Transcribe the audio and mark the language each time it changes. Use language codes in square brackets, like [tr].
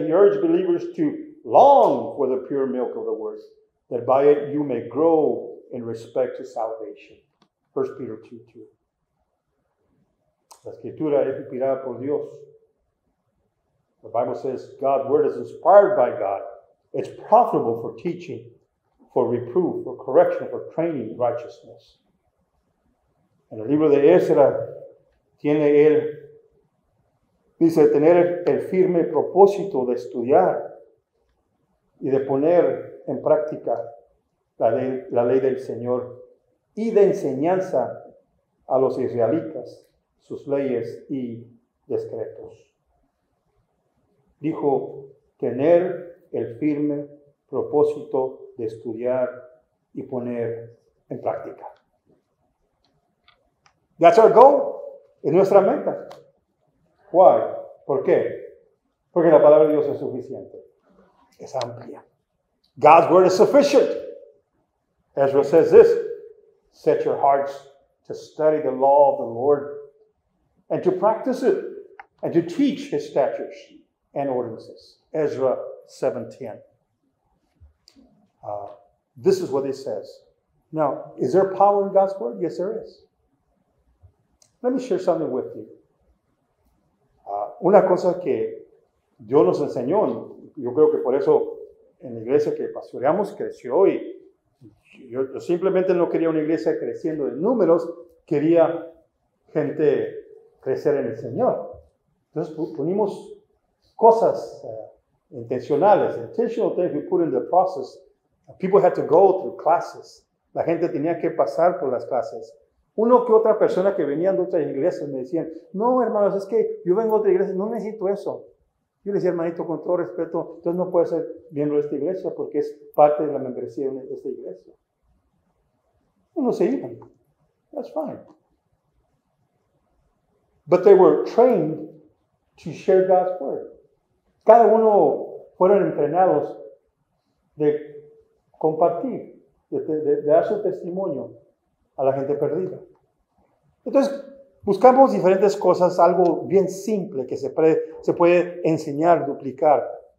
[en] He urged believers to long for the pure milk of the word, that by it you may grow in respect to salvation. 1 Peter 2:2. [es] La Escritura es inspirada por Dios. [en] The Bible says God's word is inspired by God. It's profitable for teaching, for reproof, for correction, for training in righteousness. [es] En el libro de Ezra tiene él Dice, tener el firme propósito de estudiar y de poner en práctica la ley del Señor y de enseñanza a los israelitas, sus leyes y decretos. Dijo, tener el firme propósito de estudiar y poner en práctica. [en] That's our goal. [es] Es nuestra meta. [en] Why? [es] ¿Por qué? Porque la palabra de Dios es suficiente. Es amplia. [en] God's word is sufficient. Ezra says this, set your hearts to study the law of the Lord and to practice it and to teach his statutes and ordinances. Ezra 7:10. This is what it says. Now, is there power in God's word? Yes, there is. Let me share something with you. [es] Una cosa que Dios nos enseñó, yo creo que por eso en la iglesia que pastoreamos creció y yo simplemente no quería una iglesia creciendo en números, quería gente crecer en el Señor. Entonces ponimos cosas [en] intentional things we put in the process. People had to go through classes. [es] La gente tenía que pasar por las clases. Uno que otra persona que venían de otras iglesias me decían, no hermanos, es que yo vengo de otra iglesia, no necesito eso. Yo le decía, hermanito, con todo respeto, entonces no puede ser miembro de esta iglesia porque es parte de la membresía de esta iglesia. Uno se iban. [en] That's fine. But they were trained to share God's word. [es] Cada uno fueron entrenados de compartir, de dar su testimonio a la gente perdida. Entonces, buscamos diferentes cosas, algo bien simple que se puede enseñar, duplicar.